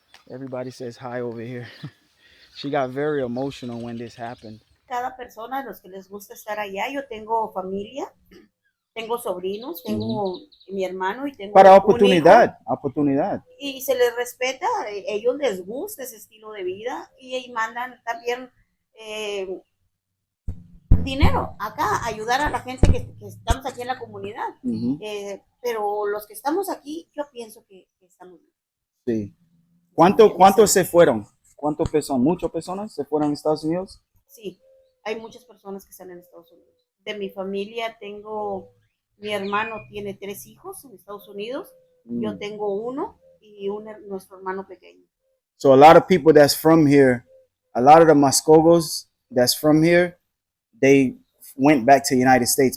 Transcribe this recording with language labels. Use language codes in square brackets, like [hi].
[en] Everybody says hi over here. She got very emotional when this happened. [es] Cada persona, los que les gusta estar allá, yo tengo familia, tengo sobrinos, tengo mi hermano y tengo Para un hijo, oportunidad. y se les respeta, ellos les gusta ese estilo de vida y mandan también dinero acá, ayudar a la gente que estamos aquí en la comunidad. Pero los que estamos aquí, yo pienso que estamos bien. Sí. ¿Cuántos se fueron? ¿Cuántas personas? ¿Muchas personas se fueron a Estados Unidos? Sí, hay muchas personas que están en Estados Unidos. De mi familia mi hermano tiene 3 hijos en Estados Unidos, yo tengo uno y nuestro hermano pequeño. [en] So a lot of people that's from here, a lot of the Mascogos that's from here, they went back to the United States.